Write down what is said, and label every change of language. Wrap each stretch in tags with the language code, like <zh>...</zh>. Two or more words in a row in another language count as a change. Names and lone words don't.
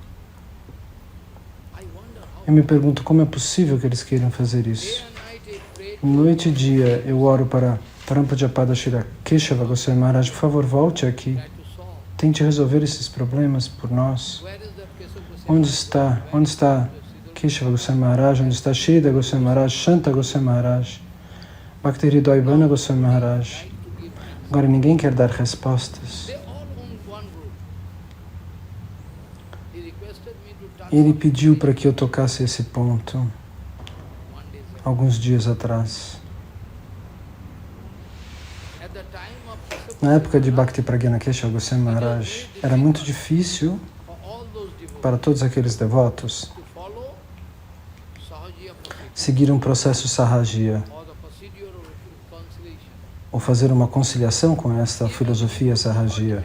<pt>Eu me pergunto como é possível que eles queiram fazer isso. Noite e dia eu oro para Parampajapada Shri Keshava Goswami Maharaj, por favor, volte aqui. Tente resolver esses problemas por nós. Onde está Keshava Goswami Maharaj? Onde está Shrida Goswami Maharaj? Shanta Goswami Maharaj? Bhakti Hridoyabhana Goswami Maharaj? Agora ninguém quer dar respostas. Ele pediu para que eu tocasse esse ponto alguns dias atrás. Na época de Bhakti Pragyana Keshava Goswami Maharaj, era muito difícil para todos aqueles devotos seguir um processo Sahajiya ou fazer uma conciliação com esta filosofia Sahajiya.</pt>